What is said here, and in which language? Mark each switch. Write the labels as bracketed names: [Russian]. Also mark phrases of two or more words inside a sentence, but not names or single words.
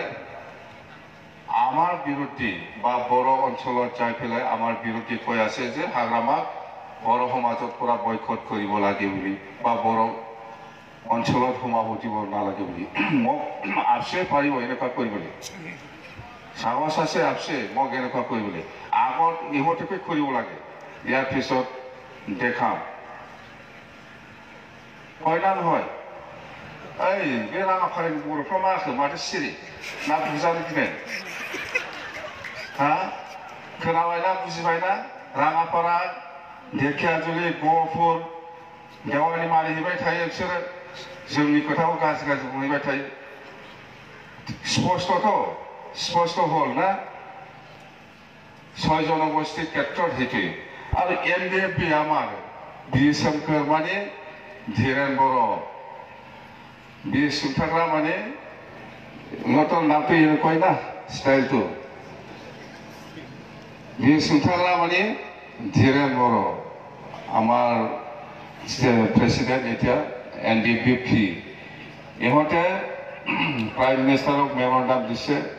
[Assamese] আমাৰ বিৰোধী বা বড়ো অঞ্চলত যাই পেলাই আমাৰ বিৰোধী কৈ আছে যে হাগ্ৰামাক বড়ো সমাজৰ পৰা বয়কট কৰিব লাগে বুলি বা বড়ো অঞ্চলত সোমাব দিব নালাগে বুলি মোক আপচুৱে পাৰিব এনেকুৱা কৰিবলৈ সাহস আছে আপচুৱে মোক এনেকুৱা কৰিবলৈ আগত ইহঁতকে কৰিব লাগে ইয়াৰ পিছত দেখাম হয় না নহয় এই [Bodo] बे राङापारानि बर'फ्रा मा जाखो माथो सिरि ना बुजानो गिनाय हा खोनाबायना बुजिबायना राङापारा ढेकियाजुलि गहपुर देवानि मानिहैबाय थायो बिसोरो जोंनि खोथाखौ गाज्रि बुंहैबाय थायो [Assamese] স্পষ্ট হ'ল না 6 জনগোষ্ঠীৰ ক্ষেত্ৰত সেইটোৱে আৰু NDFB আমাৰ বীৰ শংকৰ মানে ধীৰেন বড়ো বীৰ সুন্থাগ্ৰা মানে ইহঁতৰ নামটো এনেকুৱাই না ষ্টাইলটো বীৰ সুন্থাগ্ৰা মানে ধীৰেন বড়ো আমাৰ প্ৰেচিডেণ্ট এতিয়া NDFB ইহঁতে [English] prime minister memorandum [Assamese] দিছে